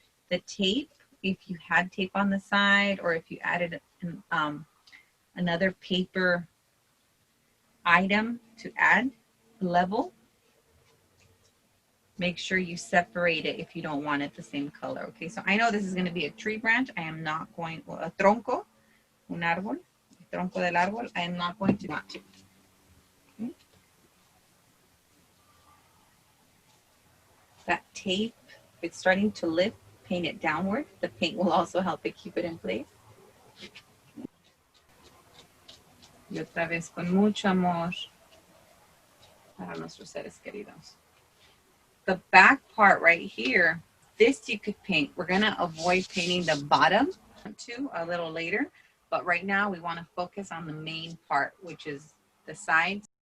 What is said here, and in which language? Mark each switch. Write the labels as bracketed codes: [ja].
[en] The tape, if you had tape on the side, or if you added another paper item to add level, make sure you separate it if you don't want it the same color. Okay, so I know this is going to be a tree branch. I am not going, [es] a tronco, un árbol, el tronco del árbol. [en] I am not going to not to. Okay. That tape, if it's starting to lift, paint it downward. The paint will also help it keep it in place. [es] Y otra vez con mucho amor para nuestros seres queridos. [en] The back part right here, this you could paint. We're going to avoid painting the bottom too a little later, but right now we want to focus on the main part, which is the sides.